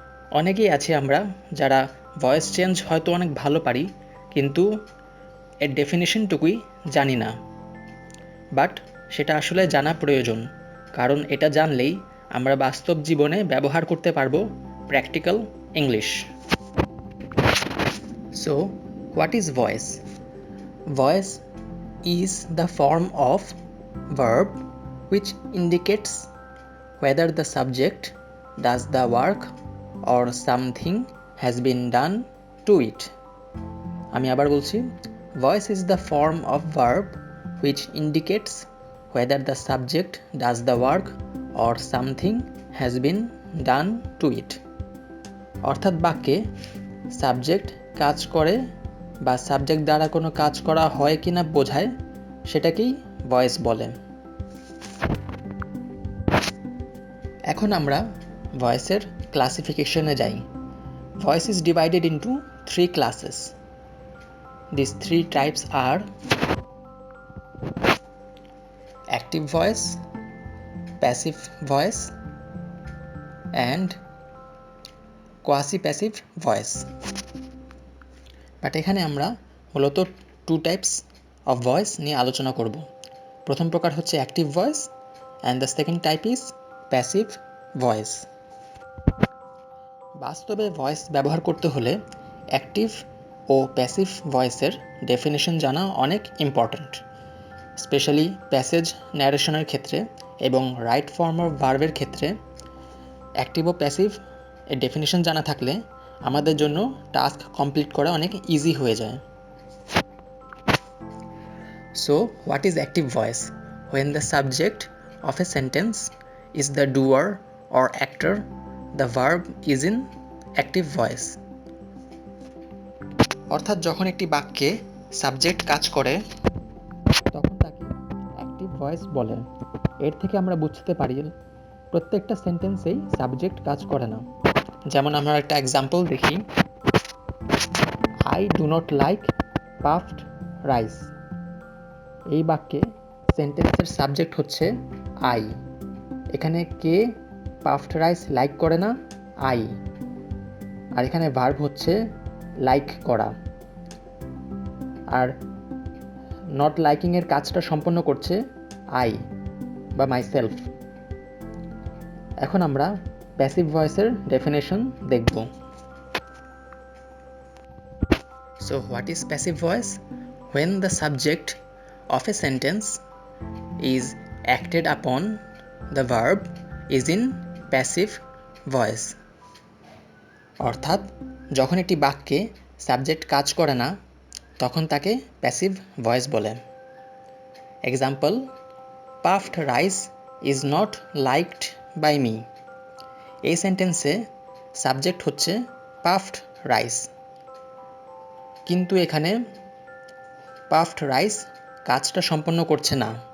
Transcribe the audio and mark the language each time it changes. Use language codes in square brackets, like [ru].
[bn] অনেকেই আছে আমরা যারা ভয়েস চেঞ্জ হয়তো অনেক ভালো পারি, কিন্তু এর ডেফিনেশনটুকুই জানি না। বাট সেটা আসলে জানা প্রয়োজন, কারণ এটা জানলেই আমরা বাস্তব জীবনে ব্যবহার করতে পারবো practical English. [en] So what is voice? Voice is the form of verb which indicates whether the subject does the work or something has been done to it. [bn] আমি আবার বলছি, [en] voice is the form of verb which indicates whether the subject does the work or something has been done to it. [bn] অর্থাৎ বাক্যে subject কাজ করে বা subject দ্বারা কোনো কাজ করা হয় কিনা বোঝায়, সেটাকেই ভয়েস বলে। এখন আমরা ভয়েসের ক্লাসিফিকেশনে যাই। [en] Voice is divided into 3 classes. These 3 types are active voice, passive voice and quasi-passive voice. [bn] But এখানে আমরা মূলত [en] 2 types of voice [bn] নিয়ে আলোচনা করব। প্রথম প্রকার হচ্ছে [en] Active voice and the second type is passive voice. [bn] বাস্তবে ভয়েস ব্যবহার করতে হলে অ্যাক্টিভ ও প্যাসিভ ভয়েসের ডেফিনেশন জানা অনেক ইম্পর্ট্যান্ট, স্পেশালি প্যাসেজ ন্যারেশনের ক্ষেত্রে এবং রাইট ফর্ম অফ ভার্বের ক্ষেত্রে। অ্যাক্টিভ ও প্যাসিভ এর ডেফিনেশন জানা থাকলে আমাদের জন্য টাস্ক কমপ্লিট করা অনেক ইজি হয়ে যায়। [en] So what is active voice? When the subject of a sentence is the doer or actor, the verb is in active voice. [bn] অর্থাৎ যখন একটি বাক্যে সাবজেক্ট কাজ করে তখন তাকে অ্যাক্টিভ ভয়েস বলে। এর থেকে আমরা বুঝতে পারি প্রত্যেকটা সেন্টেন্সেই সাবজেক্ট কাজ করে না। যেমন আমরা একটা এক্সাম্পল দেখি, [en] I do not like puffed rice. [bn] এই বাক্যে সেন্টেন্সের সাবজেক্ট হচ্ছে আই। এখানে কে পাফড রাইস লাইক করে না? আই। আর এখানে ভার্ব হচ্ছে লাইক করা। আর নট লাইকিংয়ের কাজটা সম্পন্ন করছে আই বা মাইসেলফ। এখন আমরা প্যাসিভ ভয়েসের ডেফিনেশন দেখব। [en] So what is passive voice? When the subject of a sentence is acted upon, the verb is in passive voice. [bn] অর্থাৎ যখন একটি বাক্যে সাবজেক্ট কাজ করে না তখন তাকে প্যাসিভ ভয়েস বলে। [en] Example, puffed rice is not liked by me. [bn] এই সেন্টেন্সে সাবজেক্ট হচ্ছে পাফড রাইস, কিন্তু এখানে পাফড রাইস কাজটা সম্পন্ন করছে না।